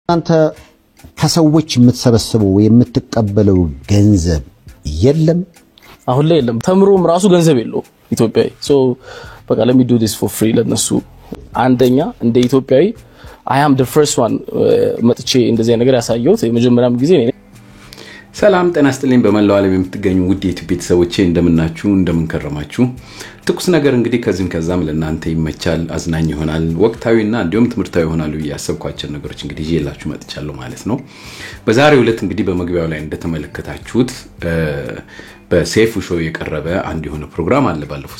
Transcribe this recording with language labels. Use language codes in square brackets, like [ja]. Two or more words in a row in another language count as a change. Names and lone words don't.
[am] አንተ ከሰዎች የምትሰበስበው የምትቀበለው ገንዘብ የለም አሁን ላይ የለም ተምሮም ራሱ ገንዘብ የለው ኢትዮጵያዊ ሶ በቃ [en] let me do this for free [am] ለነሱ አንደኛ እንደ ኢትዮጵያዊ [en] I am the first one [am] መጥቼ እንደዚህ ነገር ያሳየሁት የመጀመሪያም ጊዜ ነኝ ሰላም ጤና ይስጥልኝ በመላው ዓለም የምትገኙ ውድ የዩቲዩብ ቤተሰቦቼ እንደምናችሁ እንደምንከረማችሁ ትኩስ ነገር እንግዲህ ከዚህም ከዛም ለእናንተ ይመቻል አዝናኝ ይሆናል ወቅታዊና እንዲሁም ትምህርታዊ ይሆናል ያሰብኳቸው ነገሮች እንግዲህ ይዤላችሁ መጥቻለሁ ማለት ነው በዛሬው ዕለት እንግዲህ በመግቢያው ላይ እንደተመለከታችሁት በሴፉ ሾው የቀረበ አንድ የሆነ ፕሮግራም አለ ባለፈው